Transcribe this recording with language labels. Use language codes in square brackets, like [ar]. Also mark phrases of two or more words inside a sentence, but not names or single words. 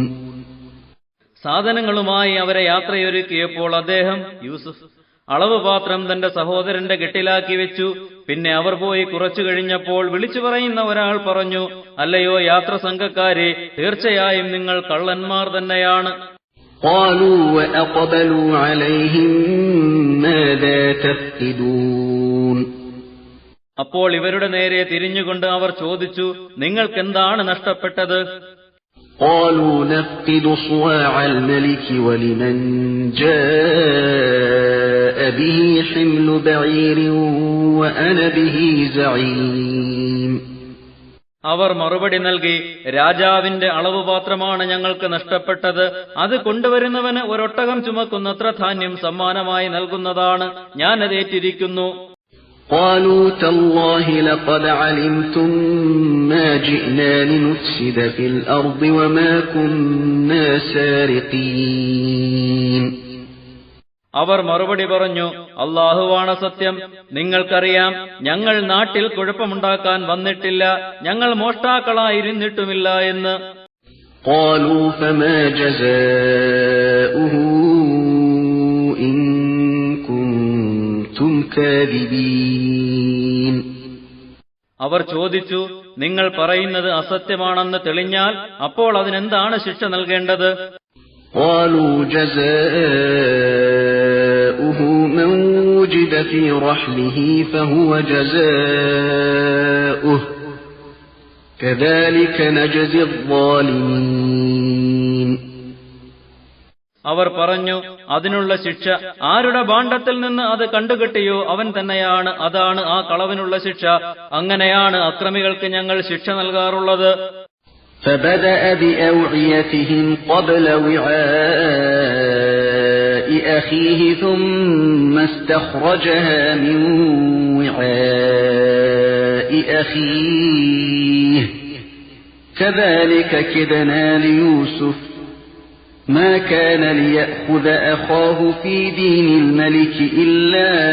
[ml] സാധനങ്ങളുമായി അവരെ യാത്രയൊരുക്കിയപ്പോൾ അദ്ദേഹം യൂസുഫ് അളവ് പാത്രം തന്റെ സഹോദരന്റെ കെട്ടിലാക്കി വെച്ചു. പിന്നെ അവർ പോയി കുറച്ചു കഴിഞ്ഞപ്പോൾ വിളിച്ചു പറയുന്ന ഒരാൾ പറഞ്ഞു, അല്ലയോ യാത്ര സംഘക്കാരെ, തീർച്ചയായും നിങ്ങൾ കള്ളന്മാർ തന്നെയാണ്. [ar] قالوا وأقبلوا عليهم ماذا تفقدون. [ml] അപ്പോൾ ഇവരുടെ നേരെ തിരിഞ്ഞുകൊണ്ട് അവർ ചോദിച്ചു, നിങ്ങൾക്കെന്താണ് നഷ്ടപ്പെട്ടത്? [ar] قالوا نفقد صواع الملك ولمن جاء به حمل بعير وأنا به زعيم. [ml] അവർ മറുപടി നൽകി, രാജാവിന്റെ അളവുപാത്രമാണ് ഞങ്ങൾക്ക് നഷ്ടപ്പെട്ടത്. അത് കൊണ്ടുവരുന്നവന് ഒരൊട്ടകം ചുമക്കുന്നത്ര ധാന്യം സമ്മാനമായി നൽകുന്നതാണ്. ഞാനത് ഏറ്റിരിക്കുന്നു. [ar] قالوا تالله لقد علمتم ما جئنا لنفسد في الأرض وما كنا سارقين. [ml] അവർ മറുപടി പറഞ്ഞു, അല്ലാഹുവാണ് സത്യം, നിങ്ങൾക്കറിയാം ഞങ്ങൾ നാട്ടിൽ കുഴപ്പമുണ്ടാക്കാൻ വന്നിട്ടില്ല, ഞങ്ങൾ മോഷ്ടാക്കളായിരുന്നിട്ടുമില്ല എന്ന്. [ar] قالوا فما جزاؤه إن كنتم كاذبين. [ml] അവർ ചോദിച്ചു, നിങ്ങൾ പറയുന്നത് അസത്യമാണെന്ന് തെളിഞ്ഞാൽ അപ്പോൾ അതിനെന്താണ് ശിക്ഷ നൽകേണ്ടത്? [ar] قالوا جزاؤه من وجد في رحله فهو جزاؤه كذلك نجزي الظالمين. [ml] അവർ പറഞ്ഞു, അതിനുള്ള ശിക്ഷ ആരുടെ ഭാണ്ഡത്തിൽ നിന്ന് അത് കണ്ടുകെട്ടിയോ അവൻ തന്നെയാണ്, അതാണ് ആ കളവിനുള്ള ശിക്ഷ. അങ്ങനെയാണ് അക്രമികൾക്ക് ഞങ്ങൾ ശിക്ഷ നൽകാറുള്ളത്. [ar] فبدأ بأوعيتهم قبل وعاء أخيه ثم استخرجها من وعاء أخيه كذلك كدنا ليوسف ما كان ليأخذ أخاه في دين الملك إلا